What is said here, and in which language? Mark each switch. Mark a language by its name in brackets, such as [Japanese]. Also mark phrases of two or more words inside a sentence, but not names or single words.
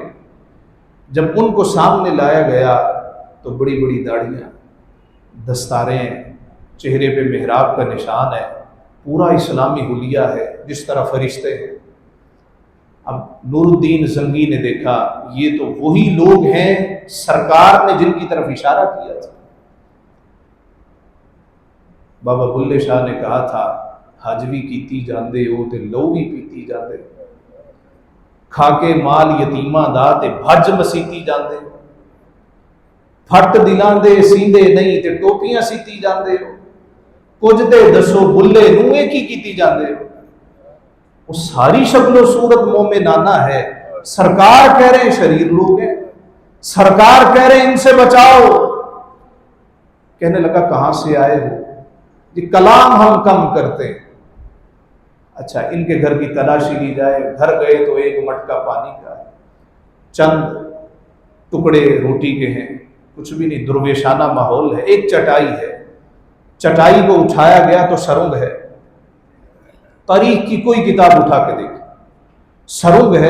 [Urdu] جب ان کو سامنے لایا گیا تو بڑی بڑی داڑھیاں، دستاریں، چہرے پہ محراب کا نشان ہے، پورا اسلامی حلیہ ہے جس طرح فرشتے ہیں۔ اب نور الدین زنگی نے دیکھا یہ تو وہی لوگ ہیں سرکار نے جن کی طرف اشارہ کیا تھا۔ بابا بلے شاہ نے کہا تھا [Punjabi] حج بھی کیتی جاندے ہو تے لو بھی پیتی جاندے، کھا کے مال یتیماں دا تے بھج مسیتی جاندے ہو، پھٹ دلاں دے سیندے نہیں تے ٹوپیاں سیتی جاندے ہو، کچھ دے دسو بلے نوے کی کیتی جاندے ہو۔ [Urdu] وہ ساری شکل و صورت مومنانہ ہے، سرکار کہہ رہے ہیں شریر لوگ ہیں، سرکار کہہ رہے ہیں ان سے بچاؤ۔ کہنے لگا کہاں سے آئے ہو؟ جی کلام ہم کم کرتے ہیں۔ اچھا ان کے گھر کی تلاشی لی جائے، گھر گئے تو ایک مٹکا پانی کا ہے، چند ٹکڑے روٹی کے ہیں، کچھ بھی نہیں، درویشانہ ماحول ہے، ایک چٹائی ہے، چٹائی کو اٹھایا گیا تو سرنگ ہے، تاریخ کی کوئی کتاب اٹھا کے دیکھ، سرنگ ہے۔